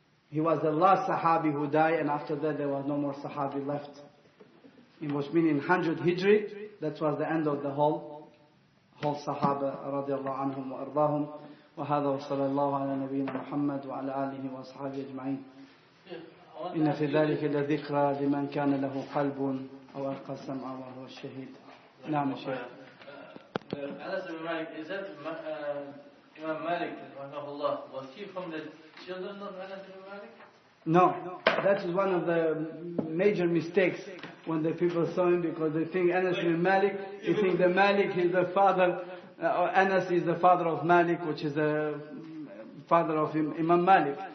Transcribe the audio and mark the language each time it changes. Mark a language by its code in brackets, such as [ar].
[en] He was the last Sahabi who died, and after that there was no more Sahabi left. It was meaning 100 Hijri, that was the end of the whole Sahaba radiallahu anhum wa ardahum. [ar] وهذا وصلى الله على نبينا محمد وعلى آله وأصحابه أجمعين. إن في ذلك لذكرى لمن كان له قلب أو ألقى السمع وهو الشهيد. نعم شيخ. [en] Anas ibn Malik, is that Imam Malik, rahimahullah, was he from the children of Anas ibn Malik? No, that is one of the major mistakes when the people saw him, because they think Anas ibn Malik, you think that Malik is the father, Anas is the father of Malik, which is the father of Imam Malik.